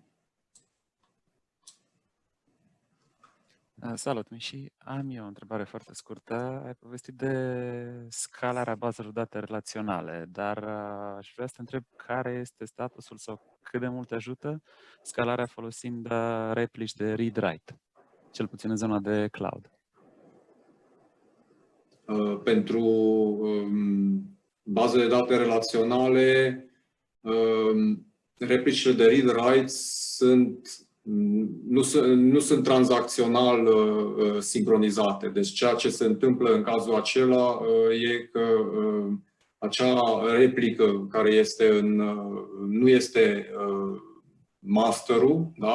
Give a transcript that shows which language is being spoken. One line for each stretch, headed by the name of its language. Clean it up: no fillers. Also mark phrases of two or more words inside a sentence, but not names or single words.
Romanian: Salut, Miși. Am eu o întrebare foarte scurtă. Ai povestit de scalarea bazelor date relaționale, dar aș vrea să te întreb care este statusul sau cât de mult ajută scalarea folosind replici de read-write, cel puțin în zona de cloud. Pentru baze de date relaționale, replicile de read-write nu sunt tranzacțional sincronizate. Deci ceea ce se întâmplă în cazul acela e că acea replică care nu este masterul, da?